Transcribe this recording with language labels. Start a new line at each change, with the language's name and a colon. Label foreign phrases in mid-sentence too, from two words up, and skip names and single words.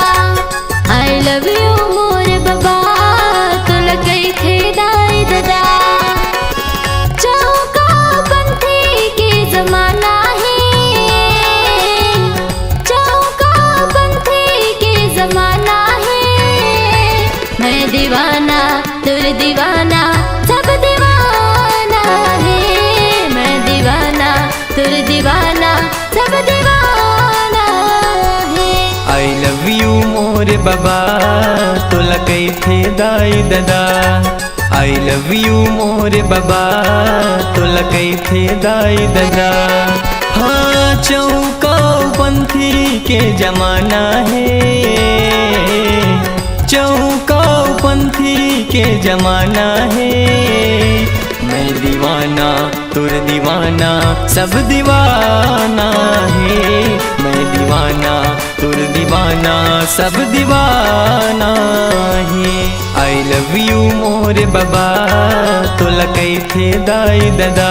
English: I love you
Chhattisgarhi: मोर बाबा तुला कई थे दाई दादा। चौका पंथी के जमाना है, चौका पंथी के जमाना है। मैं दीवाना तुर दीवाना सब दीवाना है। मैं दीवाना तुर दीवाना सब दीवाना है।
English: I love you
Chhattisgarhi: मोर बाबा तुला कई थे दाई दादा।
English: I love you
Chhattisgarhi: मोर बाबा तुला कई थे दाई दादा। हाँ चौका पंथी के जमाना है, चौका पंथी के जमाना है। मैं दीवाना तुर दीवाना सब दीवाना है। मैं दीवाना तुर दीवाना सब दीवाना है।
English: I love you
Chhattisgarhi: मोर बाबा तुला कई थे दाई दादा।